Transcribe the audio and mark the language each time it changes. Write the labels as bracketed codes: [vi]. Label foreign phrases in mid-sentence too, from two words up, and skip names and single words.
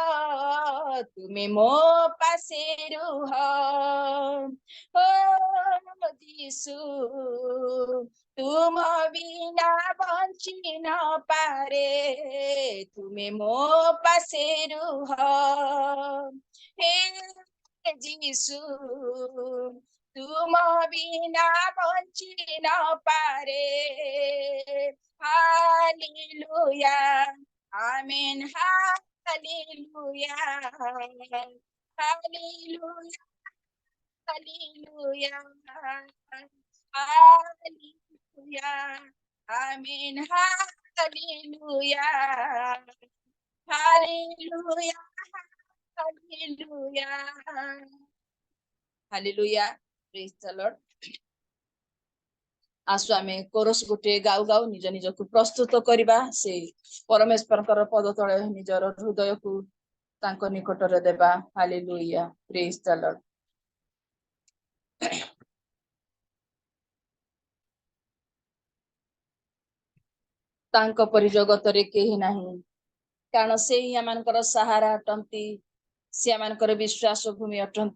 [or] ତୁମେ ମୋ ପାଶେ ରୁହ ଓ ଯୀଶୁ, ତୁମ ବିନା ବଞ୍ଚି ନ ପାରେ। ତୁମେ ମୋ ପାଶେ ରୁହ ହେ ଯୀଶୁ, ତୁମ ବିନା ବଞ୍ଚି ନ ପାରେ। [en] Hallelujah, amen, hallelujah, hallelujah, hallelujah, hallelujah, amen, hallelujah, hallelujah, hallelujah, hallelujah, praise the Lord. [or] ଆସୁ ଆମେ କୋରସ ଗୋଟେ ଗାଉ ଗାଉ ନିଜ ନିଜକୁ ପ୍ରସ୍ତୁତ କରିବା, ସେ ପରମେଶ୍ୱରଙ୍କର ପଦ ତଳେ ନିଜର ହୃଦୟକୁ ତାଙ୍କ ନିକଟରେ ଦେବା। [en] Hallelujah, praise the Lord. [or] ତାଙ୍କ ପରି ଜଗତରେ କେହି ନାହିଁ, କାରଣ ସେ ହିଁ ଆମମାନଙ୍କର ସାହାରା ଅଟନ୍ତି, ସେ ଆମମାନଙ୍କର ବିଶ୍ୱାସ ଭୂମି ଅଟନ୍ତି।